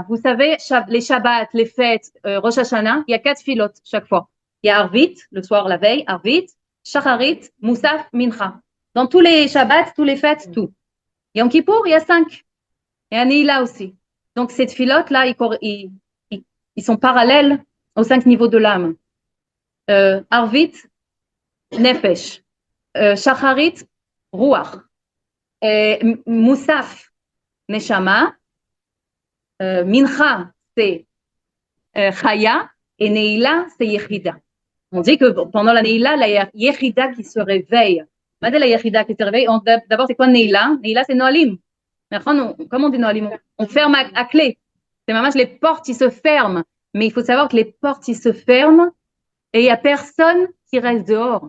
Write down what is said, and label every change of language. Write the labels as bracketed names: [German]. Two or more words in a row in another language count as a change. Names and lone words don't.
[French] Vous savez, les Shabbats, les fêtes, Rosh Hashanah, il y a 4 filotes chaque fois. Il y a Arvit, le soir, la veille, Arvit, Shacharit, Moussaf, Mincha. Dans tous les Shabbats, tous les fêtes, tout. Yom Kippour, il y a 5. Et un Neila aussi. Donc, ces filotes-là, ils sont parallèles aux 5 niveaux de l'âme. Arvit, Nefesh. Shacharit, Ruach. Moussaf, Neshama. Mincha, c'est Chaya. Et Neila, c'est Yechida. On dit que pendant la Neila, la Yechida qui se réveille. La Yechida qui se réveille, d'abord, c'est quoi Neila? Neila, c'est Noalim. Comment on dit Noalim? On ferme à clé. C'est vraiment les portes, ils se ferment. Mais il faut savoir que les portes, ils se ferment et il n'y a personne qui reste dehors.